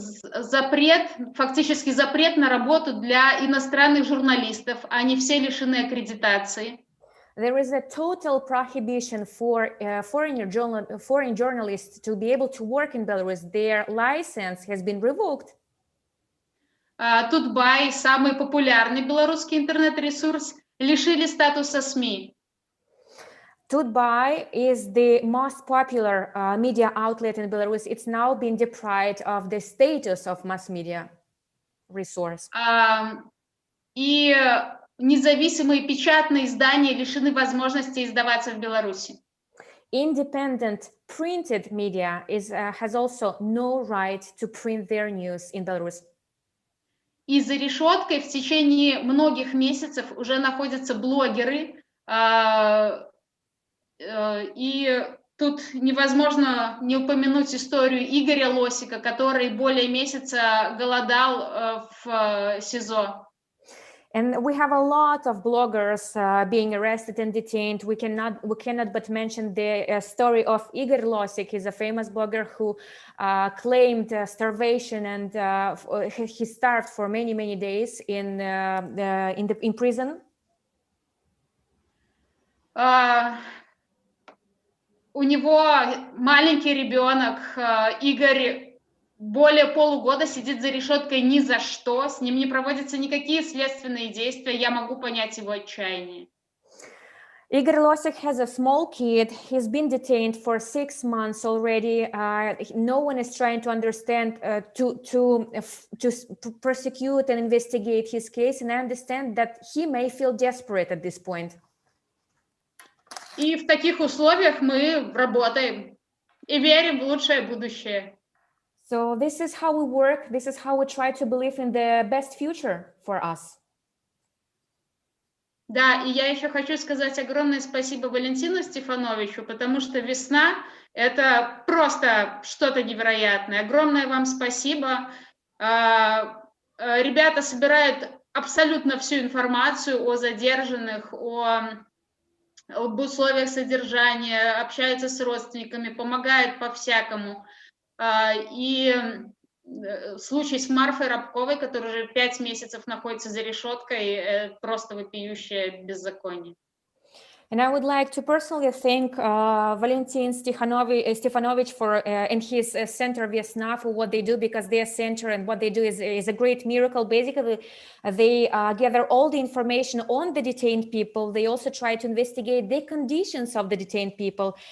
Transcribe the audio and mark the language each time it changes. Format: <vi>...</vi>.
<ru>Фактически запрет на работу для иностранных журналистов, они все лишены аккредитации.</ru> <en>There is a total prohibition for foreign journalists to be able to work in Belarus. Their license has been revoked.</en> <ru>TUT.BY, самый популярный белорусский интернет-ресурс, лишили статуса СМИ.</ru> <en>TUT.BY is the most popular media outlet in Belarus. It's now been deprived of the status of mass media resource.</en> <ru>И независимые печатные издания лишены возможности издаваться в Беларуси.</ru> <en>Independent printed media has also no right to print their news in Belarus.</en> <ru>И за решеткой в течение многих месяцев уже находятся блогеры, и тут невозможно не упомянуть историю Игоря Лосика, который более месяца голодал в СИЗО.</ru> <en>And we have a lot of bloggers being arrested and detained. We cannot but mention the story of Igor Losik. He's a famous blogger who claimed starvation, and he starved for many days in prison.</en> <ru>У него маленький ребенок, Игорь, более полугода сидит за решеткой ни за что, с ним не проводятся никакие следственные действия, я могу понять его отчаяние.</ru> <en>Igor Losik has a small kid. He's been detained for 6 months already. No one is trying to understand, to prosecute and investigate his case, and I understand that he may feel desperate at this point.</en> <ru>И в таких условиях мы работаем и верим в лучшее будущее.</ru> <en>So this is how we work. This is how we try to believe in the best future for us.</en> <ru>Да, и я еще хочу сказать огромное спасибо Валентину Стефановичу, потому что весна — это просто что-то невероятное. Огромное вам спасибо. Ребята собирают абсолютно всю информацию о задержанных, об условиях содержания, общаются с родственниками, помогают по-всякому. И случай с Марфой Рабковой, которая уже 5 месяцев находится за решеткой, просто вопиющее беззаконие.</ru> <en>And I would like to personally thank Valentin Stefanovich and his center Viasna for what they do, because their center and what they do is a great miracle. Basically, they gather all the information on the detained people. They also try to investigate the conditions of the detained people.</en>